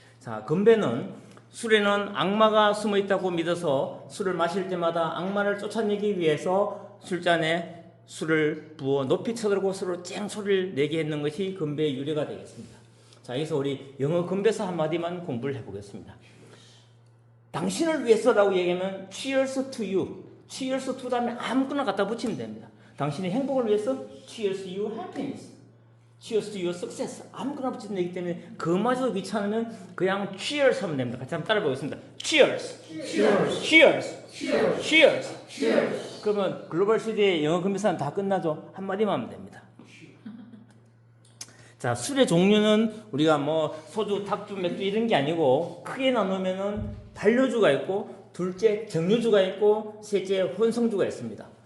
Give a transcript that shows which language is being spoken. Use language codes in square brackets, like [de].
[ko] 자, 건배는 술에는 악마가 숨어 있다고 믿어서 술을 마실 때마다 악마를 쫓아내기 위해서 술잔에 술을 부어 높이 쳐들고 서로 쨍 소리를 내게 했는 것이 건배의 유래가 되겠습니다. 자, 여기서 우리 영어 건배사 한마디만 공부를 해보겠습니다. 당신을 위해서라고 얘기하면 [en] cheers to you. [ko] cheers to 다음에 아무거나 갖다 붙이면 됩니다. 당신의 행복을 위해서 [en] cheers to your happiness. cheers to your success. [ko] 아무거나 붙이면 되기 때문에 그마저도 귀찮으면 그냥 cheers 하면 됩니다. 같이 한번 따라 보겠습니다. [en] cheers. cheers. cheers. cheers. cheers. cheers. [ko] 그러면 글로벌 시대의 영어 건배사는 다 끝나죠. 한마디만 하면 됩니다. 자, 술의 종류는 우리가 뭐 소주, 탁주, 맥주 이런 게 아니고 크게 나누면은 반려주가 있고 둘째 정류주가 있고 셋째 혼성주가 있습니다.